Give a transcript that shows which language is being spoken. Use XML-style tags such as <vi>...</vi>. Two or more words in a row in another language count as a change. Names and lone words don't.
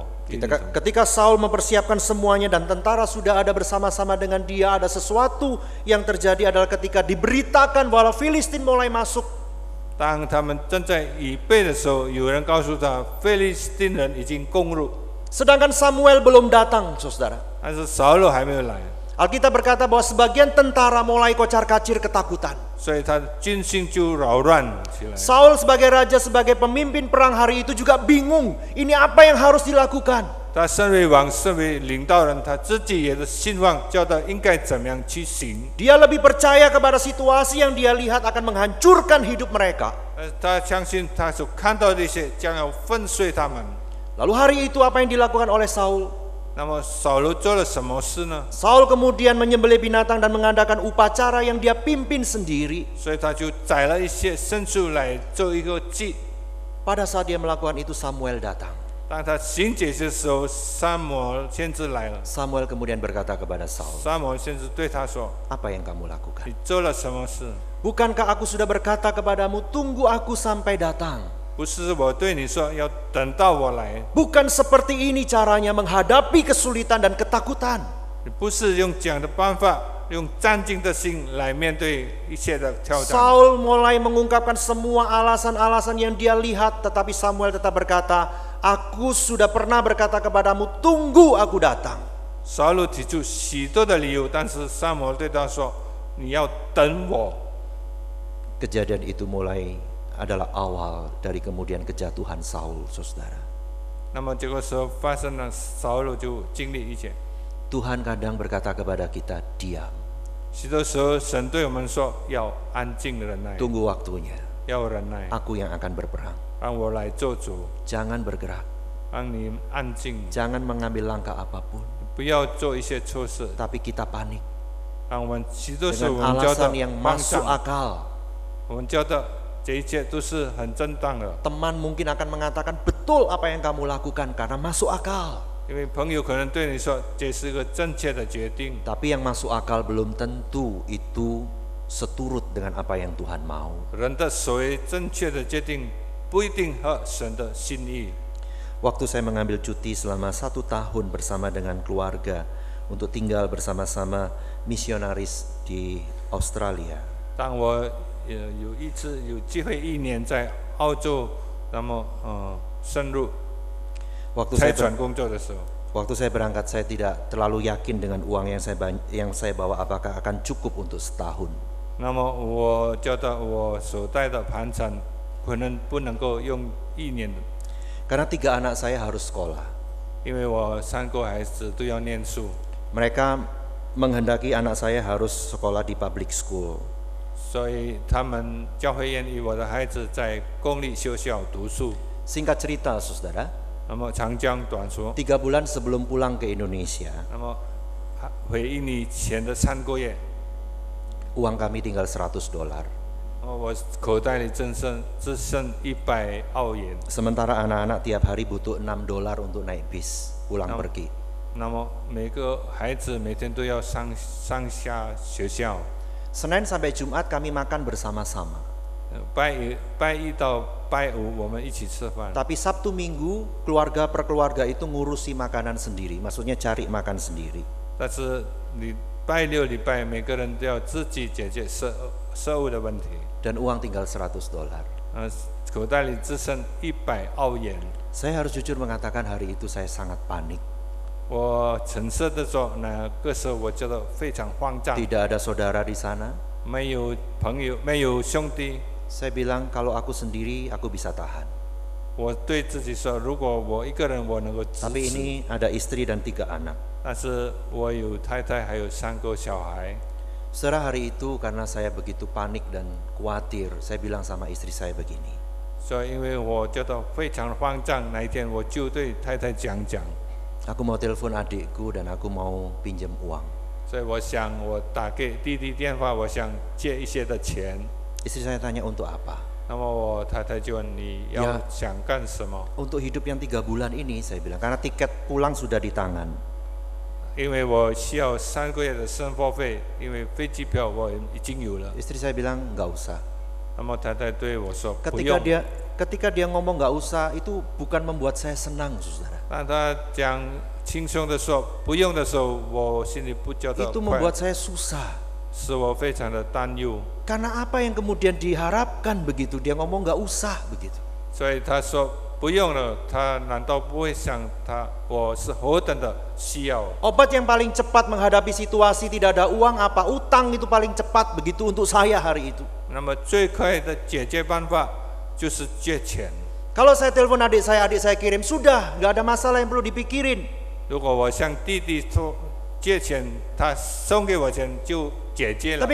<id>Ketika Saul mempersiapkan semuanya dan tentara sudah ada bersama-sama dengan dia, ada sesuatu yang terjadi adalah ketika diberitakan bahwa Filistin mulai masuk.</id> <zh>当他们正在预备的时候，有人告诉他，非利士人已经攻入，</zh> <id>Sedangkan Samuel belum datang, saudara.</id> <zh>但是扫罗还没有来，</zh> <id>Alkitab berkata bahwa sebagian tentara mulai kocar-kacir ketakutan.</id> <zh>所以他军心就扰乱起来。</zh> <id>Saul sebagai raja, sebagai pemimpin perang hari itu juga bingung. Ini apa yang harus dilakukan?</id> <zh>他身为王，身为领导人，他自己也是希望教导应该怎么样去行。</zh> <id>Dia lebih percaya kepada situasi yang dia lihat akan menghancurkan hidup mereka.</id> <zh>他相信他所看到的一些将要粉碎他们。</zh> <id>Lalu hari itu apa yang dilakukan oleh Saul?</id> <zh>那么扫罗做了什么事呢？</zh> <id>Saul kemudian menyembelih binatang dan mengadakan upacara yang dia pimpin sendiri.</id> <zh>所以他就宰了一些牲畜来做一个祭。</zh> <id>Pada saat dia melakukan itu, Samuel datang.</id> <zh>当他行解的时候，撒母耳先知来了。</zh> <id>Samuel kemudian berkata kepada Saul,</id> <zh>撒母耳先知对他说</zh> <id>apa yang kamu：“ lakukan?</id> <zh>你做了什么事？</zh> <id>Bukankah aku sudah berkata kepadamu, tunggu aku sampai datang?</id> <zh>不是我对你说要等到我来，</zh> <id>Bukan seperti ini caranya menghadapi kesulitan dan ketakutan.</id> <zh>你不是用这样的办法，用战兢的心来面对一切的挑战。”</zh> <id>Saul mulai mengungkapkan semua alasan-alasan yang dia lihat, tetapi Samuel tetap berkata, aku sudah pernah berkata kepadamu, tunggu aku datang.</id> <zh>扫罗提出许多的理由，但是撒母耳对他说：“你要等我。”</zh> <id>Kejadian itu mulai adalah awal dari kemudian kejatuhan Saul, saudara.</id> <zh>那么这个时候发生了，扫罗就经历一切。</zh> <id>Tuhan kadang berkata kepada kita, diam,</id> <zh>许多时候，神对我们说要安静忍耐，</zh> <id>tunggu waktunya,</id> <zh>要忍耐，</zh> <id>aku yang akan berperang.</id> <zh>让我来做主，</zh> <id>Jangan bergerak,</id> <zh>让你安静，</zh> <id>jangan mengambil langkah apapun,</id> <zh>不要做一些错事。</zh> <id>tapi kita panik</id> <zh>让我们许多时候我</zh> <id>dengan</id> <zh>们觉得</zh> <id>alasan yang</id> <zh>慌</zh> <id>masuk</id> <zh>张，</zh> <id>akal.</id> <zh>我们觉得这一切都是很正当的，</zh> <id>Teman mungkin akan mengatakan betul apa yang kamu lakukan karena masuk akal.</id> <zh>因为朋友可能对你说这是一个正确的决定，</zh> <id>Tapi yang masuk akal belum tentu itu seturut dengan apa yang Tuhan mau.</id> <zh>人的所谓正确的决定不一定和神的心意。</zh> <id>Waktu saya mengambil cuti selama 1 tahun bersama dengan keluarga untuk tinggal bersama-sama misionaris di Australia.</id> <zh>当我有一次有机会1年在澳洲，那么深入</zh> <id>Waktu</id> <zh>差</zh> <id>saya</id> <zh>传工作的时候，</zh> <id>Waktu saya berangkat, saya tidak terlalu yakin dengan uang yang saya bawa apakah akan cukup untuk setahun.</id> <zh>那么我觉得我所带的盘缠可能不能够用1年的，</zh> <id>Karena 3 anak saya harus sekolah.</id> <zh>因为我3个孩子都要念书，</zh> <id>Mereka menghendaki anak saya harus sekolah di</id> <en>public school.</en> <zh>所以他们教会愿意我的孩子在公立学校读书。</zh> <id>Singkat cerita, saudara,</id> <zh>那么长江短说，</zh> <id>3 bulan sebelum pulang ke Indonesia,</id> <zh>那么回印尼前的3个月，</zh> <id>uang kami tinggal $100.</id> <zh>我口袋里只剩100澳元。</zh> <id>Sementara anak-anak tiap hari butuh $6 untuk naik bis pulang pergi.</id> <zh>那么每个孩子每天都要上下学校。</zh> <id>Senin sampai Jumat kami makan bersama-sama.</id> <zh>拜一到拜五我们一起吃饭。</zh> <id>Tapi Sabtu Minggu keluarga per keluarga itu ngurusi makanan sendiri, maksudnya cari makan sendiri.</id> <zh>但是礼拜六、礼拜每个人都要自己解决食物的问题。</zh> <id>Dan uang tinggal $100.</id> <zh>口袋里只剩100澳元。</zh> <id>Saya harus jujur mengatakan hari itu saya sangat panik.</id> <zh>我诚实的说，那个时候我觉得非常慌张。</zh> <id>Tidak ada saudara di sana,</id> <zh>没有朋友，没有兄弟，</zh> <id>Saya bilang kalau aku sendiri aku bisa tahan.</id> <zh>我对自己说，如果我一个人我能够支</zh> <id>Tapi</id> <zh>持，</zh> <id>ini ada istri dan 3 anak.</id> <zh>但是我有太太，还有3个小孩。</zh> <id>Saudara, hari itu karena saya begitu panik dan khawatir, saya bilang sama istri saya begini.</id> <zh>所以因为我觉得非常慌张，那一天我就对太太讲，</zh> <id>Aku mau telepon adikku dan aku mau pinjam uang.</id> <zh>所以我想我打给弟弟电话，我想借一些的钱。</zh> <id>Istri saya tanya untuk apa?</id> <zh>那么我太太就问你要</zh> <id>Ya.</id> <zh>想干什么？</zh> <id>Untuk hidup yang 3 bulan ini, saya bilang, karena tiket pulang sudah di tangan.</id> <zh>因为我需要3个月的生活费，因为飞机票我已经有了。</zh> <id>Istri saya bilang nggak usah.</id> <zh>那么太太对我说不用。</zh> <id>Ketika dia ngomong nggak usah, itu bukan membuat saya senang, saudara.</id> <zh>当他讲轻松的说不用的时候，我心里不觉得</zh> <id>Itu</id> <zh>快，</zh> <id>membuat saya susah.</id> <zh>使我非常的担忧。</zh> <id>Karena apa yang kemudian diharapkan begitu, dia ngomong nggak usah begitu.</id> <zh>所以他说不用了，他难道不会想我是何等的需要？</zh> <id>Obat yang paling cepat menghadapi situasi tidak ada uang apa? Utang itu paling cepat begitu untuk saya hari itu.</id> <zh>那么最快的解决办法就是借钱。</zh> <id>Kalau saya telepon adik saya kirim, sudah, nggak ada masalah yang perlu dipikirin.</id> <zh>如果我向弟弟说借钱，他送给我钱就解决了。</zh>